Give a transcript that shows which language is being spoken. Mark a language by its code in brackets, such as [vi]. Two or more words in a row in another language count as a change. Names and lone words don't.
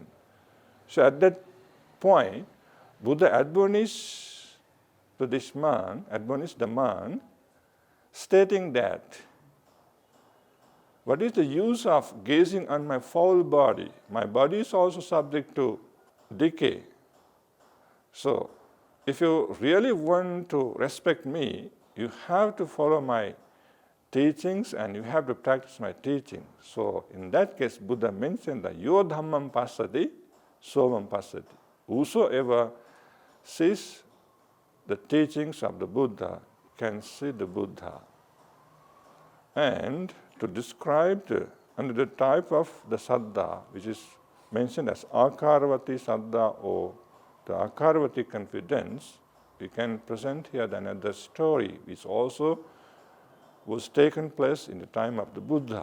[en] So at that point, Buddha admonished the monk, stating that, what is the use of gazing on my foul body? My body is also subject to decay. So if you really want to respect me, you have to follow my teachings and you have to practice my teaching. So in that case, Buddha mentioned that [pi] yo dhammam passati, somam passati. [en] Whosoever sees the teachings of the Buddha can see the Buddha. And to describe another type of the saddha, which is mentioned as [pi] akaravati saddha [en] or the akaravati confidence, we can present here another story which also was taken place in the time of the Buddha.